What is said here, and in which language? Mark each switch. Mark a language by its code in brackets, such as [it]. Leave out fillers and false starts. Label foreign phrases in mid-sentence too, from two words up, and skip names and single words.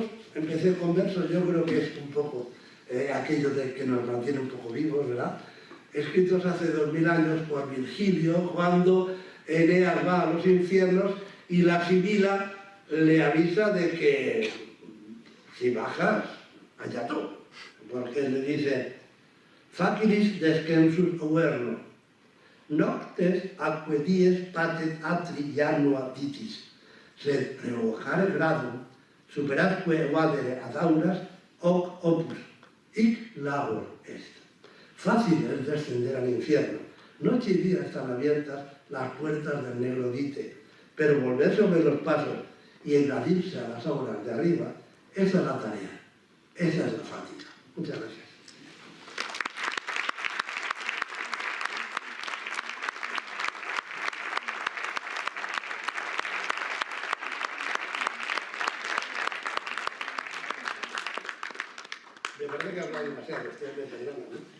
[es] Empecé con versos, yo creo que es un poco aquello de que nos mantiene un poco vivos, ¿verdad? Escritos hace 2000 años por Virgilio, cuando Eneas va a los infiernos y la Sibila le avisa de que si bajas, allá tú. Porque le dice: [la] Facilis descensus uerno, noctes atque dies patet atri janua ditis, sed revocare gradum, superatque vadere ad auras, hoc opus, hic labor est. [es] Fácil es descender al infierno. Noche y día están abiertas las puertas del negro dite, pero volver sobre los pasos y engadirse a las auras de arriba, esa es la tarea, esa es la fatiga. Muchas gracias. Me parece que habla demasiado, estoy pensando, ¿no?